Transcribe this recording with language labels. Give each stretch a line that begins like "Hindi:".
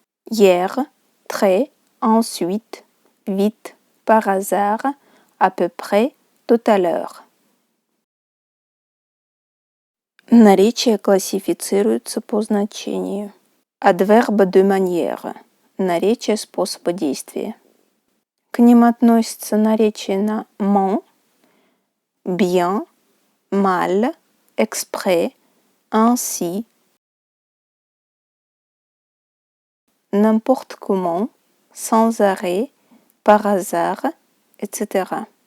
French: Hier, très, ensuite, vite, par hasard, à peu près, tout à l'heure.
Russian: Наречия классифицируются по значению.
French: Adverbe de manière – наречие способа действия. К ним относятся наречия на «ment», «bien», «mal», «exprès», «ainsi», «n'importe comment», «sans arrêt», «par hasard», etc.